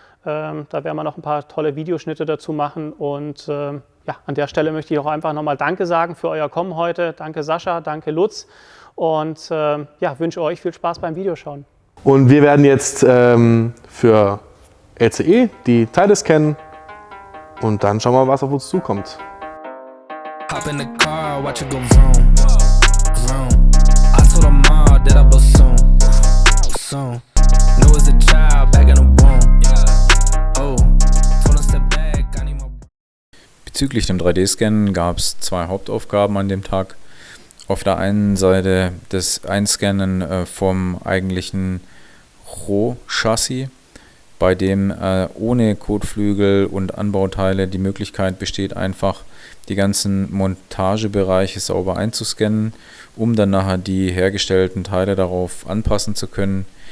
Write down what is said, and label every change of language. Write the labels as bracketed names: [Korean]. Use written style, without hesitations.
[German] Da werden wir noch ein paar tolle Videoschnitte dazu machen und ja, an der Stelle möchte ich auch einfach nochmal Danke sagen für euer Kommen heute. Danke Sascha, danke Lutz und ja, wünsche euch viel Spaß beim Videoschauen. Und wir werden jetzt für LCE die Teile scannen und dann schauen wir mal, was auf uns zukommt. [English] Hop in the car, watch it go vroom, vroom. I told her mom that I blow soon, soon. Know as a child back in the womb. Oh, told her step back, I need more. [German] Bezüglich dem 3D-Scannen gab es zwei Hauptaufgaben an dem Tag. Auf der einen Seite das Einscannen vom eigentlichen Rohchassis, bei dem ohne Kotflügel und Anbauteile die Möglichkeit besteht, einfach die ganzen Montagebereiche sauber einzuscannen, um dann nachher die hergestellten Teile darauf anpassen zu können.